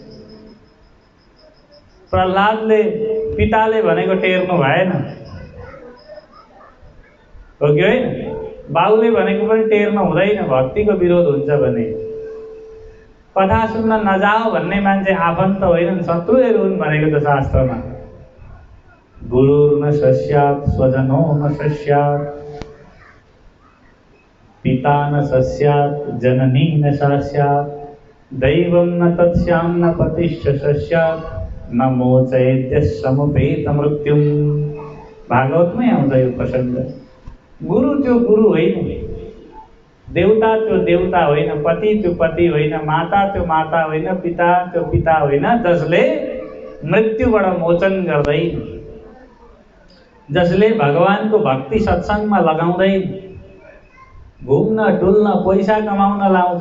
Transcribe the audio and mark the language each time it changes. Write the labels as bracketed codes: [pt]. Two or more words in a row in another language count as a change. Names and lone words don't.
[ne] प्रहलादले पिताले भनेको टेर्नु भएन हो कि होइन? बाउले भनेको पनि टेर्नु हुँदैन, भक्तिको विरोध हुन्छ भने। कथा सुन्न नजाओ भन्ने मान्छे आफन्त होइनन्, शत्रुहरू हुन् भनेको त शास्त्रमा। [sa] गुरुर्न सस्यात् स्वजनो न सस्यात्, पिता न सस्यात् जननी न सस्यात्, दैवं न तत्स्यां न पतिश्च सस्यात्, न मोचयेद्य समुपेत मृत्युम। [ne] भागवतमै आउँछ यो प्रसङ्ग। गुरु त्यो गुरु होइन, देवता त्यो देवता होइन, पति त्यो पति होइन, माता त्यो माता होइन, पिता त्यो पिता होइन, जसले मृत्युबाट मोचन गर्दैन, जसले भगवानको भक्ति सत्सङ्गमा लगाउँदैन, घुम्न डुल्न पैसा कमाउन लाउँछ।